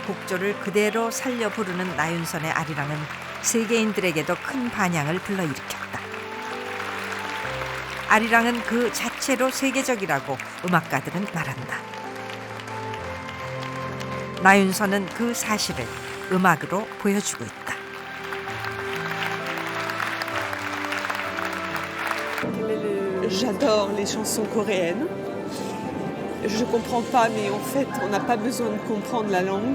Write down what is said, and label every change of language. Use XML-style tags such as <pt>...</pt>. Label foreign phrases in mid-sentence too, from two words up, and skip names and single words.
<ko>곡조를 그대로 살려 부르는 나윤선의 아리랑은 세계인들에게도 큰 반향을 불러일으켰다. 아리랑은 그 자체로 세계적이라고 음악가들은 말한다. 나윤선은 그 사실을 음악으로 보여주고 있다.</ko> <fr>J'adore les chansons coréennes. Je comprends pas, mais en fait, on n'a pas besoin de comprendre la langue.</fr>